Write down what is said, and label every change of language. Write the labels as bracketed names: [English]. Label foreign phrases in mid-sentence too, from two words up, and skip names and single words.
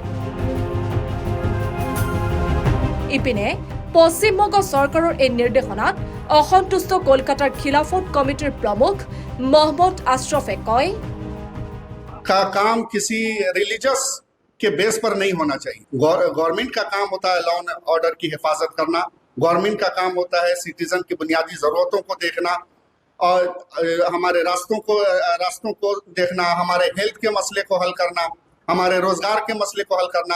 [Assamese] ইপিনে পশ্চিমবংগ চৰকাৰৰ এই নিৰ্দেশনাত অসন্তুষ্ট কলকাতাৰ খিলাফত কমিটিৰ প্ৰমুখ মহম্মদ আশ্ৰফে কয়, [Hindi] का काम किसी रिलीजियस के बेस पर नहीं होना चाहिए। गवर्नमेंट का काम होता है [English] law and order [Hindi] की हिफाजत करना, गवर्नमेंट का काम होता है सिटीजन की बुनियादी जरूरतों को देखना और हमारे रास्तों को देखना, हमारे हेल्थ के मसले को हल करना, हमारे रोजगार के मसले को हल करना।